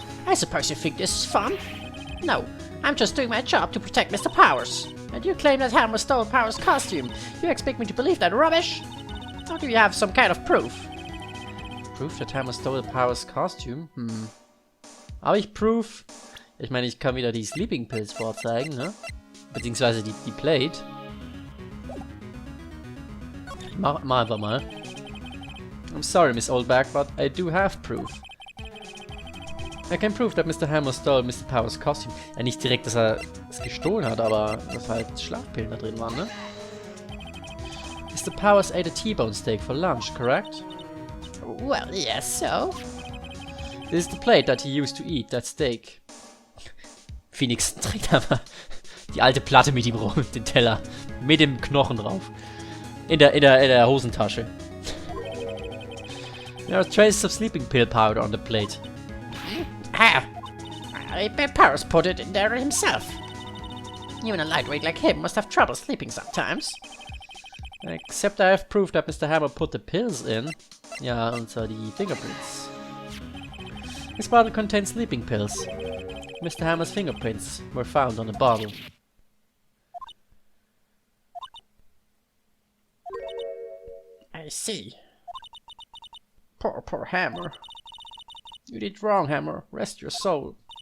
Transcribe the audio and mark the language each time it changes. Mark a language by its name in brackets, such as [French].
[English] I suppose you think this is fun? No, I'm just doing my job to protect Mr. Powers. And you claim that Hammer stole Powers' costume. You expect me to believe that rubbish? Or do you have some kind of proof? Proof that Hammer stole Powers' costume? [German] Habe ich Proof? Ich meine, ich kann wieder die Sleeping Pills vorzeigen, ne? Beziehungsweise die Plate. Ich mach einfach mal. [English] I'm sorry, Miss Oldback, but I do have proof. I can prove that Mr. Hammer stole Mr. Powers' costume. [German] Ja, nicht direkt, dass er es gestohlen hat, aber dass halt Schlafpillen da drin waren, ne? [English] Mr. Powers ate a T-bone steak for lunch, correct? Well, yes, so. This is the plate that he used to eat that steak. [German] Phoenix trägt einfach die alte Platte mit ihm rum, den Teller. Mit dem Knochen drauf. In der Hosentasche. [English] There are traces of sleeping pill powder on the plate. I bet Powers put it in there himself. Even a lightweight like him must have trouble sleeping sometimes. Except I have proof that Mr. Hammer put the pills in. [German] Ja, und zwar die fingerprints. [English] This bottle contains sleeping pills. Mr. Hammer's fingerprints were found on the bottle. I see. Poor Hammer. You did wrong, Hammer. Rest your soul.